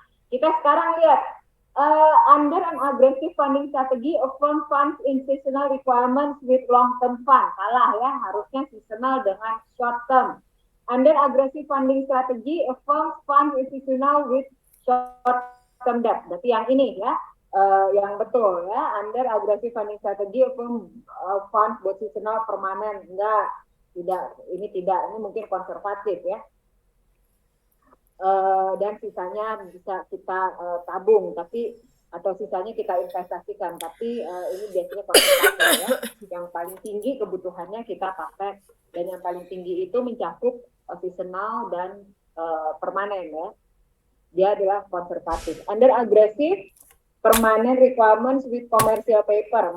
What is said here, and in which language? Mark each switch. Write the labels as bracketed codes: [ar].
[id] Kita sekarang lihat [en] under an aggressive funding strategy, a firm funds in seasonal requirements with long-term fund. [id] Salah ya, harusnya seasonal dengan short-term. [en] Under aggressive funding strategy, a firm funds in seasonal with short-term debt. [id] Berarti yang ini ya, yang betul ya. [en] Under aggressive funding strategy, a firm funds [id] buat seasonal permanen. Enggak, tidak. Ini mungkin konservatif ya. Dan sisanya bisa kita tabung, tapi atau sisanya kita investasikan, tapi ini biasanya konservatif ya. Yang paling tinggi kebutuhannya kita pakai, dan yang paling tinggi itu mencakup seasonal dan permanen ya. Dia adalah konservatif. [en] Under aggressive permanent requirements with commercial paper.